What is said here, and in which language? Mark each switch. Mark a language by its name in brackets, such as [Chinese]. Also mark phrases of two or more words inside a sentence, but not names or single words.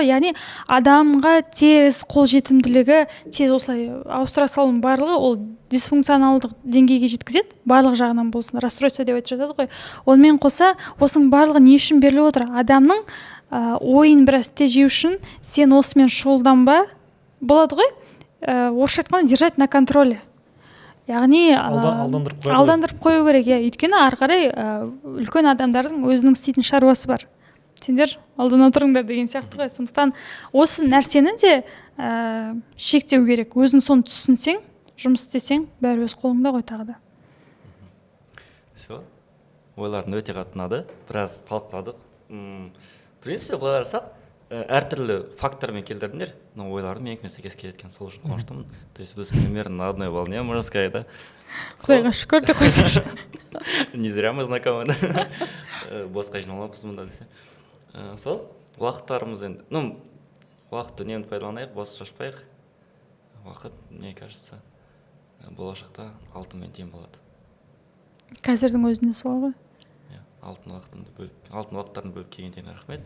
[Kazakh] Яғни адамға тез қолжетімділігі, тез осылай ауыстыра салудың барлығы ол дисфункционалдық деңгейге жеткізеді, барлық жағынан болсын, расстройство деп айтып жатады ғой. Онымен қоса осының барлығы не үшін беріліп отыр? Адамның ойын біраз тежеу үшін сен осымен шұғылданба, болады ғой, орысша айтқанда [Russian] держать на контроле. [Kazakh] Яғни алдандырып қою керек, иә. Өйткені ары қарай үлкен адамдардың өзінің істейтін шаруасы бар. Сендер алдана тұрыңдар деген сияқты ғой. Сондықтан осы нәрсені де шектеу керек. Өзің соны түсінсең, жұмыс істесең, бәрі өз қолыңда ғой тағы да. [Russian] Все. [Kazakh] Ойлардың өте қатты ұнады. Біраз талқыладық. [Russian] В принципе, [Kazakh] былай қарасақ, әртүрлі фактормен келтірдіңдер, но ойларым менікімен сәйкес келетін, сол үшін қуаныштымын. [Russian] То есть біз примерно на одной волне, можно сказать, да. [Kazakh] Құдайға шүкір деп қойсайшы. [Russian] Не зря мы знакомы, да. [Kazakh] Босқа жиналамыз мұнда десе. Сол уақыттарымыз енді, уақытты үнемді пайдаланайық, бос шашпайық. Уақыт, [Russian] мне кажется, [Kazakh] болашақта алтынмен тең болады. Қазірдің өзінде сол ғой. Алтын уақыттарын бөліп келгенден рахмет.